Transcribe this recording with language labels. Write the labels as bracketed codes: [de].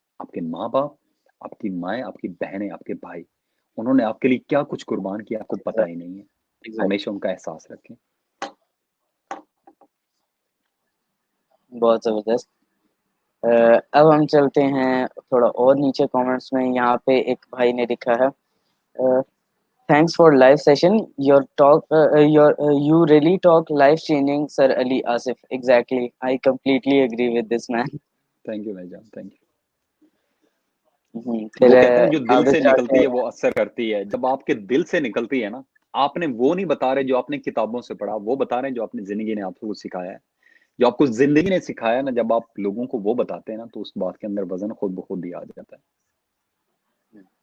[ur] آپ کے ماں باپ، آپ کی مائیں، آپ کی بہنیں، آپ کے بھائی، انہوں نے آپ کے لیے کیا کچھ قربان کیا آپ کو پتہ ہی نہیں ہے. ہمیشہ ان کا احساس رکھیں. بہت زبردست. اب ہم چلتے ہیں تھوڑا اور نیچے کامنٹس میں. یہاں پہ ایک بھائی نے لکھا ہے [en] thanks for live session, your talk you really talk life changing sir Ali Asif. Exactly, I completely agree with this man. [ur] Thank you بھائی جان، تھینک یو. پھر وہ کہتے ہیں جو دل آگے سے چلتے نکلتی ہے ہیں. وہ اثر کرتی ہے. جب آپ کے دل سے نکلتی ہے نا، آپ نے وہ نہیں بتا رہے جو آپ نے کتابوں سے پڑھا، وہ بتا رہے ہیں جو اپنی زندگی نے آپ کو سکھایا ہے. جو آپ کو زندگی نے سکھایا نا، جب آپ لوگوں کو وہ بتاتے ہیں نا، تو اس بات کے اندر وزن خود بخود ہی آ جاتا ہے.